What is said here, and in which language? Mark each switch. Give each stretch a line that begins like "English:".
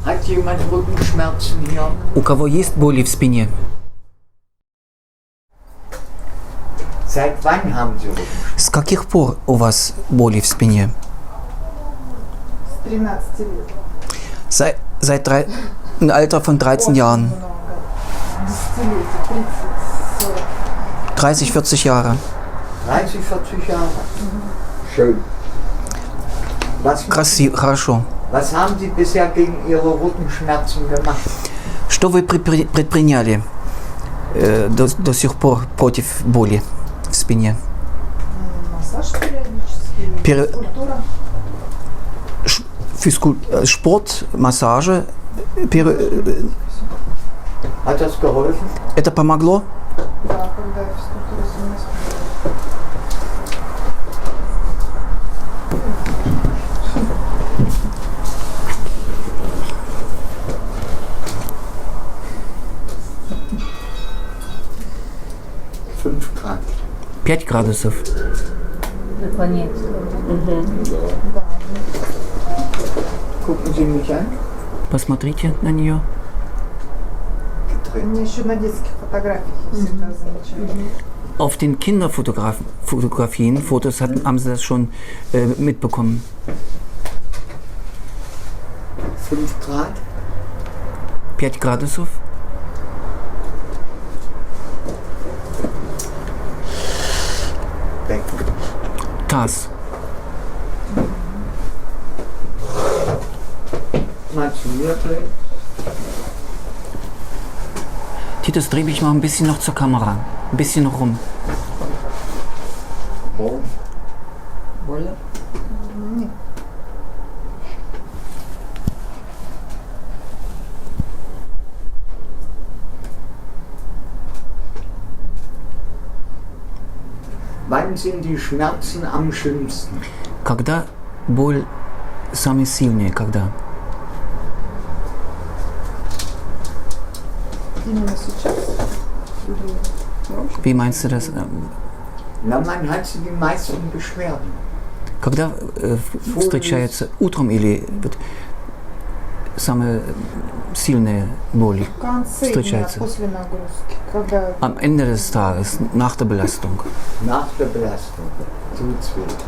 German: jemand Rückenschmerzen hier?
Russian: У кого есть боли в спине?
German: Seit wann haben Sie Rückenschmerzen?
Russian: С каких пор у вас боли в спине? С 13 лет.
German: Seit im Alter von 13 Jahren.
Russian: Много. Десятилетия, 30, 40.
German: 30, 40 Jahre. 30, 40 Jahre. Schön.
Russian: Красиво, хорошо.
German: Was haben Sie bisher gegen Ihre Rückenschmerzen gemacht?
Russian: Что вы предприняли до сих пор против боли в спине? Массаж периодически, физкультура.
German: Sport, Massage. Hat das geholfen?
Russian: Это помогло? Да, когда я физкультурой занимаюсь.
German: Grad.
Russian: 5 градусов. Наклоняется.
German: Gucken Sie mich an.
Russian: Посмотрите на нее. Мне еще на детских фотографиях я всегда замечаю.
German: Auf den Kinderfotografien, Fotos haben sie das schon mitbekommen. 5 Grad.
Russian: 5 градусов.
German: Becken.
Russian: Таз.
German: Mal zu mir drehen. Titus, dreh mich mal ein bisschen noch zur Kamera. Ein bisschen noch rum. Wo? Wolle?
Russian: Нет.
German: Wann sind die Schmerzen am schlimmsten?
Russian: Когда боль самая сильная, когда? Именно сейчас?
German: Wie meinst du das? Na, man hat sie die meisten Beschwerden.
Russian: Когда встречается утром или вот самая сильная боль В конце дня, встречается? после нагрузки, когда
German: Am Ende des Tages, nach der Belastung. Nach der Belastung tut's weh.